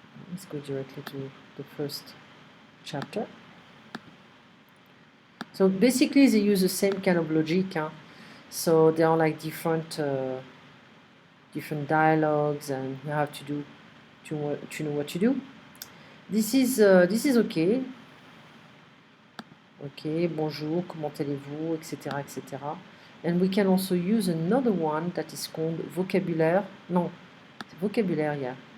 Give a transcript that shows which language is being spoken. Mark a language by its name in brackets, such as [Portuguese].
[English] Let's go directly to the first chapter. So basically they use the same kind of logic. So they are like different dialogues, and you have to know what to do. This is okay. [French] Okay, bonjour, comment allez-vous, etc., etc. [English] And we can also use another one that is called vocabulaire. [French] Non, c'est vocabulaire, yeah.